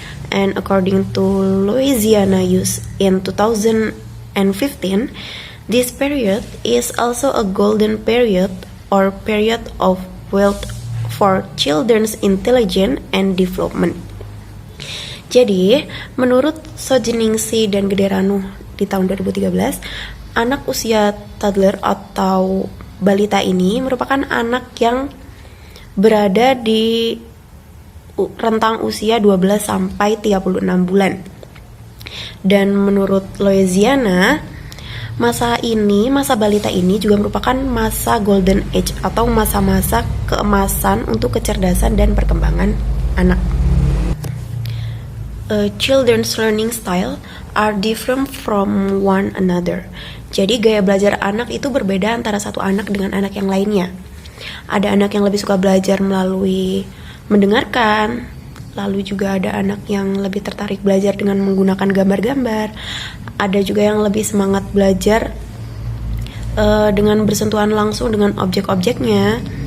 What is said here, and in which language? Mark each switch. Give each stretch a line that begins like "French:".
English: And according to Louisiana Youth in 2015, this period is also a golden period or period of wealth for children's intelligence and development.
Indonesian: Jadi, menurut Sojeningsi dan Gederano di tahun 2013, anak usia toddler atau balita ini merupakan anak yang berada di rentang usia 12 sampai 36 bulan. Dan menurut Louisiana, masa balita ini juga merupakan masa golden age atau masa-masa keemasan untuk kecerdasan dan perkembangan anak.
English: Children's learning style are different from one another.
Indonesian: Jadi gaya belajar anak itu berbeda antara satu anak dengan anak yang lainnya. Ada anak yang lebih suka belajar melalui mendengarkan, lalu juga ada anak yang lebih tertarik belajar dengan menggunakan gambar-gambar. Ada juga yang lebih semangat belajar dengan bersentuhan langsung dengan objek-objeknya.